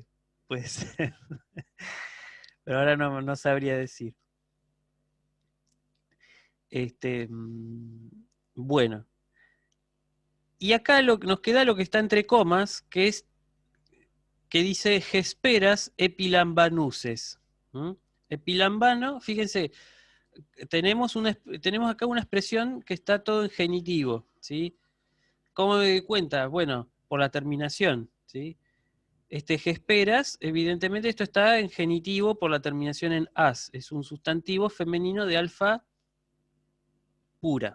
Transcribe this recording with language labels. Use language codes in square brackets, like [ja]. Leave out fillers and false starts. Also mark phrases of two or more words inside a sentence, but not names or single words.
[es] Puede ser. Pero ahora no sabría decir. Bueno. Y acá nos queda lo que está entre comas, que dice [el] ἑσπέρας ἐπιλαμβανούσης. [es] Epilambano, fíjense, tenemos acá una expresión que está todo en genitivo, ¿sí? ¿Cómo me doy cuenta? Bueno, por la terminación, ¿sí? Hesperas, evidentemente esto está en genitivo por la terminación en as. Es un sustantivo femenino de alfa pura.